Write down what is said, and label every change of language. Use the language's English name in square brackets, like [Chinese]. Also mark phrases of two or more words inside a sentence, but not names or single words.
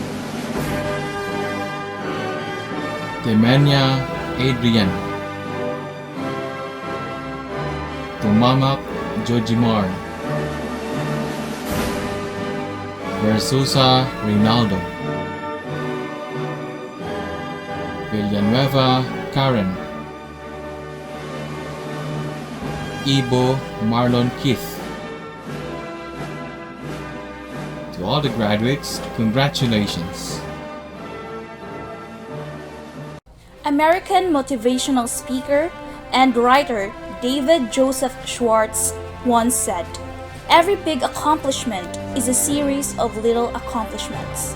[English] Temenia Adrian, Tumamak Jojimar, Versusa Rinaldo, Villanueva Karen, Ibo Marlon Keith. To all the graduates, congratulations. American motivational speaker and writer David Joseph Schwartz once said, "Every big accomplishment is a series of little accomplishments.